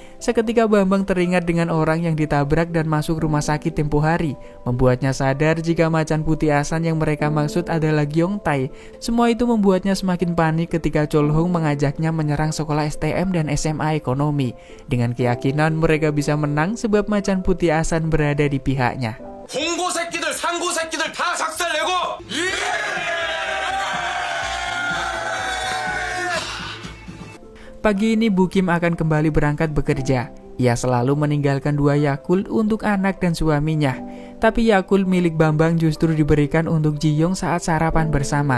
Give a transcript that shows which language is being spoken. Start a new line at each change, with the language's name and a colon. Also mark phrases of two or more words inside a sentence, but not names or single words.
Indonesian: Seketika Bambang teringat dengan orang yang ditabrak dan masuk rumah sakit tempo hari, membuatnya sadar jika macan putih Asan yang mereka maksud adalah Gyeongtae. Semua itu membuatnya semakin panik ketika Cholho mengajaknya menyerang sekolah STM dan SMA ekonomi. Dengan keyakinan mereka bisa menang sebab macan putih Asan berada di pihaknya.
Korean: 공고 새끼들, 상고 새끼들 다 작살내고!
Indonesian: Pagi ini Bu Kim akan kembali berangkat bekerja. Ia selalu meninggalkan 2 Yakult untuk anak dan suaminya. Tapi Yakult milik Bambang justru diberikan untuk Ji-young saat sarapan bersama.